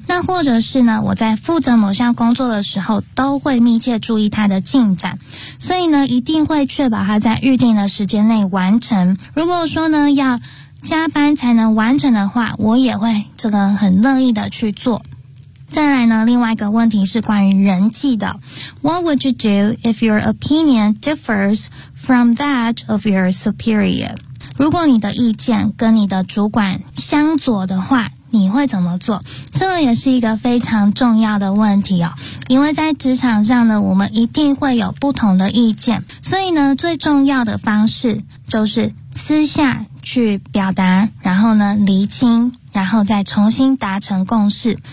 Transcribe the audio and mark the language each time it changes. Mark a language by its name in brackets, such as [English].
[Chinese] 那或者是呢，我在负责某项工作的时候，都会密切注意它的进展，所以呢，一定会确保它在预定的时间内完成。如果说呢，要加班才能完成的话，我也会这个很乐意的去做。再来呢，另外一个问题是关于人际的。 [English] What would you do if your opinion differs from that of your superior? [Chinese] 如果你的意见跟你的主管相左的话，你会怎么做？这也是一个非常重要的问题哦。因为在职场上呢，我们一定会有不同的意见，所以呢，最重要的方式就是私下去表达，然后呢，厘清，然后再重新达成共识。